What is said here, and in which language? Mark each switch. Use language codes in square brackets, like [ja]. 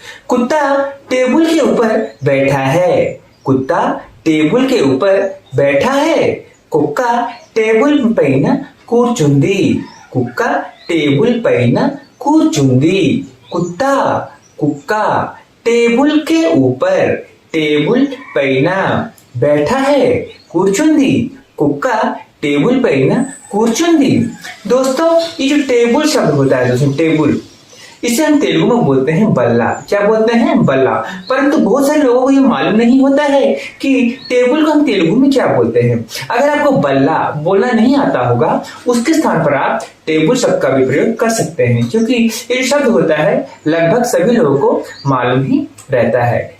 [hi] कुत्ता टेबल के ऊपर बैठा है। कुत्ता टेबल के ऊपर बैठा है। [te] కుక్క టేబుల్ పైన కూర్చుంది। కుక్క టేబుల్ పైన కూర్చుంది। [hi] కుత్తా [te] కుక్క [hi] टेबल के ऊपर टेबल [te] పైన [hi] बैठा है, [te] కూర్చుంది। కుక్క टेबल పైన కూర్చుంది। [hi] दोस्तों ये जो टेबल शब्द होता है दोस्तों, टेबल, इसे हम तेलुगु में बोलते हैं बल्ला। क्या बोलते हैं? बल्ला। परंतु बहुत सारे लोगों को ये मालूम नहीं होता है कि टेबल को हम तेलुगु में क्या बोलते हैं। अगर आपको बल्ला बोलना नहीं आता होगा, उसके स्थान पर आप टेबल शब्द का भी प्रयोग कर सकते हैं, क्योंकि ये शब्द होता है लगभग सभी लोगों को मालूम ही रहता है।